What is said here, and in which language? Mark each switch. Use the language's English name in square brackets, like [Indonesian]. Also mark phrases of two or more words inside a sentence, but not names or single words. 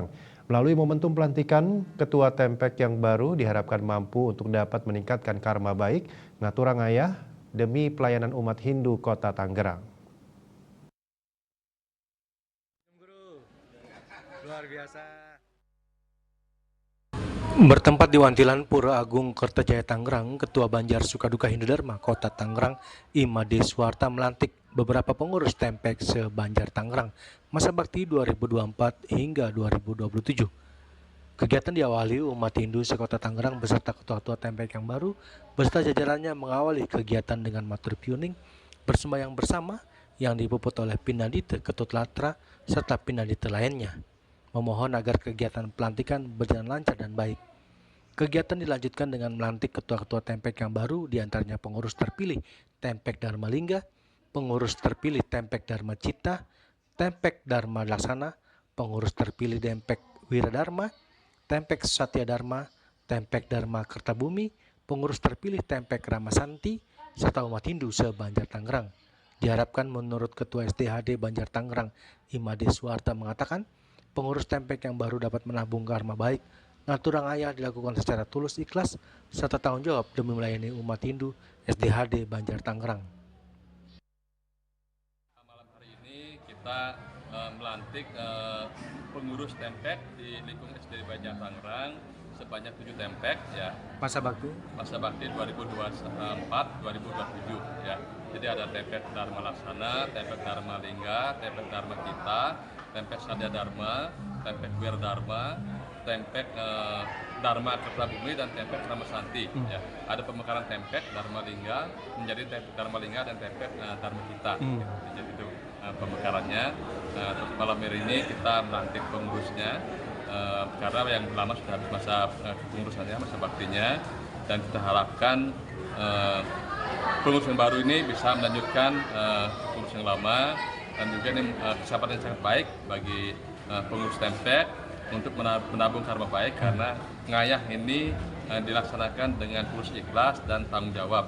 [Indonesian] Melalui momentum pelantikan, Ketua TMPek yang baru diharapkan mampu untuk dapat meningkatkan karma baik, [Balinese] ngaturang ayah [Indonesian] demi pelayanan umat Hindu Kota Tangerang. Luar biasa. Bertempat di Wantilan Pura Agung Kertajaya Tangerang, Ketua Banjar Sukaduka Hindu Dharma Kota Tangerang, Imade Suwarta melantik beberapa pengurus TMPek se-Banjar Tangerang masa bakti 2024 hingga 2027. Kegiatan diawali umat Hindu sekota Tangerang beserta ketua-ketua TMPek yang baru beserta jajarannya mengawali kegiatan dengan [Balinese] matur piuning [Indonesian] bersembahyang bersama yang dipuput oleh Pinadite Ketut Latra serta Pinadite lainnya, memohon agar kegiatan pelantikan berjalan lancar dan baik. Kegiatan dilanjutkan dengan melantik ketua-ketua TMPek yang baru, diantaranya pengurus terpilih TMPek Dharma Lingga, pengurus terpilih TMPek Dharma Cita, TMPek Dharma Laksana, pengurus terpilih TMPek Wiradharma, TMPek Satya Dharma, TMPek Dharma Kertabumi, pengurus terpilih TMPek Ramasanti, serta umat Hindu se-Banjar Tangerang. Diharapkan menurut Ketua SDHD Banjar Tangerang, Imade Suwarta mengatakan, pengurus TMPek yang baru dapat menabung karma baik, [Balinese] ngaturang ayah [Indonesian] dilakukan secara tulus ikhlas, serta tanggung jawab demi melayani umat Hindu SDHD Banjar Tangerang. Malam hari ini kita melantik pengurus TMPek di lingkungan SD Banjar Tangerang sebanyak 7 TMPek ya. Masa bakti 2024-2027 ya. Jadi ada TMPek Dharma Laksana, TMPek Dharma Lingga, TMPek Dharma Cita, TMPek Satya Dharma, TMPek Wiradharma, TMPek Dharma Kertabumi dan TMPek Ramasanti ya. Ada pemekaran TMPek Dharma Lingga menjadi TMPek Dharma Lingga dan TMPek Dharma Cita. Jadi itu pemekarannya. Terus malam hari ini kita melantik pengurusnya karena yang lama sudah habis masa kepengurusannya, masa baktinya, dan kita harapkan pengurus yang baru ini bisa melanjutkan pengurus yang lama, dan juga ini kesempatan yang sangat baik bagi pengurus TMPek untuk menabung karma baik karena ngayah ini dilaksanakan dengan tulus ikhlas dan tanggung jawab.